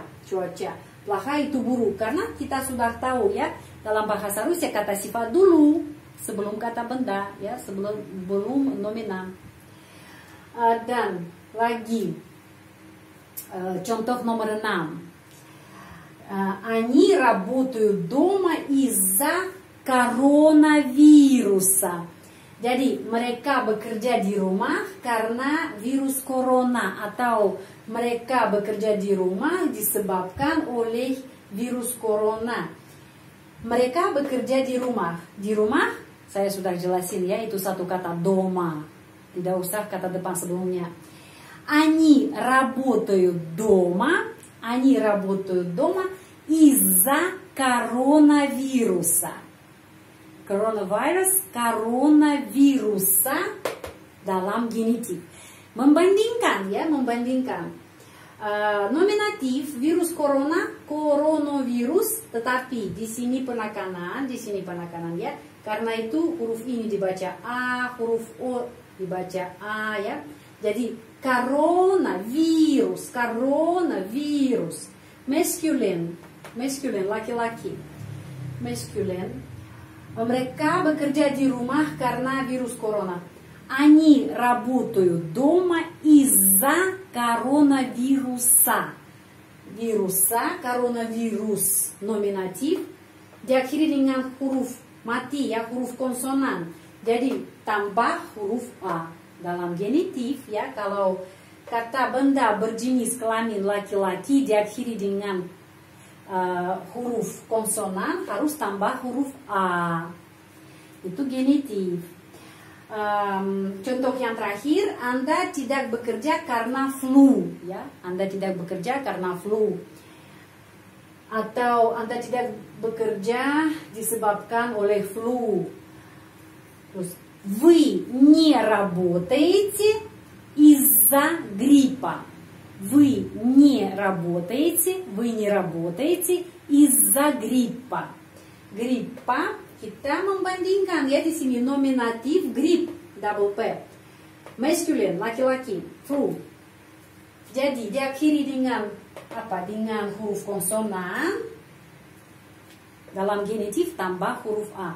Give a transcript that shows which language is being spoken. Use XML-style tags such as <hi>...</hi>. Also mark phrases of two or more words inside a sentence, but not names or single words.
<id>Плохая itu buruk. Karena kita sudah tahu, ya, dalam bahasa Rusia kata sifat dulu sebelum kata benda, ya, belum nominal. Dan lagi contoh nomor 6.</id> <ru>Они работают дома из-за коронавируса.</ru> <id>Jadi mereka bekerja di rumah karena virus corona, atau mereka bekerja di rumah disebabkan oleh virus corona. Mereka bekerja di rumah. Di rumah saya sudah jelasin, ya, itu satu kata дома. Tidak usah kata depan sebelumnya.</id> <ru>Они работают дома. Они работают дома из-за коронавируса.</ru> <id>Коронавируса dalam genitif. Membandingkan, ya, membandingkan. Nominatif virus corona, coronavirus, tetapi di sini penekanan, ya. Karena itu huruf ini dibaca a, huruf o dibaca a, ya. Jadi coronavirus, masculine, laki-laki, masculine. Mereka bekerja di rumah karena virus corona.</id> <ru>Они работают дома из-за коронавируса.</ru> <id>Коронавирус, nominatif, diakhiri dengan huruf mati, ya, huruf konsonan. Jadi tambah huruf a. Dalam genitif, ya, kalau kata benda berjenis kelamin laki-laki diakhiri dengan huruf konsonan, harus tambah huruf a. Itu genitif. Contoh yang terakhir, Anda tidak bekerja karena flu, ya. Anda tidak bekerja karena flu. Atau Anda tidak bekerja disebabkan oleh flu. Terus,</id> <ru>вы не работаете из-за гриппа. Вы не работаете из-за гриппа.</ru> <id>Гриппа kita membandingkan, ya, di sini nominatif grip, double p. Masculine, laki-laki, flu. Jadi diakhiri dengan apa? Dengan huruf konsonan. Dalam genitif tambah huruf a.</id>